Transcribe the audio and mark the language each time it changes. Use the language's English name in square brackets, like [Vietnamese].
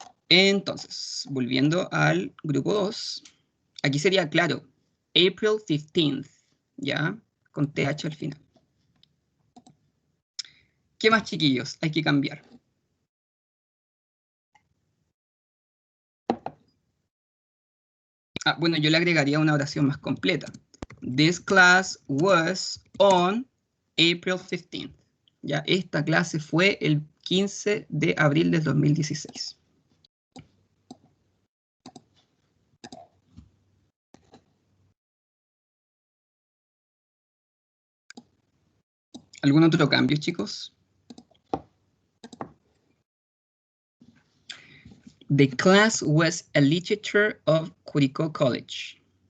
[Spanish] Entonces, volviendo al grupo 2, aquí sería claro, April 15th, ¿ya? Con TH al final. ¿Qué más, chiquillos? Hay que cambiar. Bueno, yo le agregaría una oración más completa. [English] This class was on April 15th. [Spanish] ¿Ya? Esta clase fue el 15 de abril del 2016. ¿Algún otro cambio, chicos? [English] The class was a literature of Curicó College.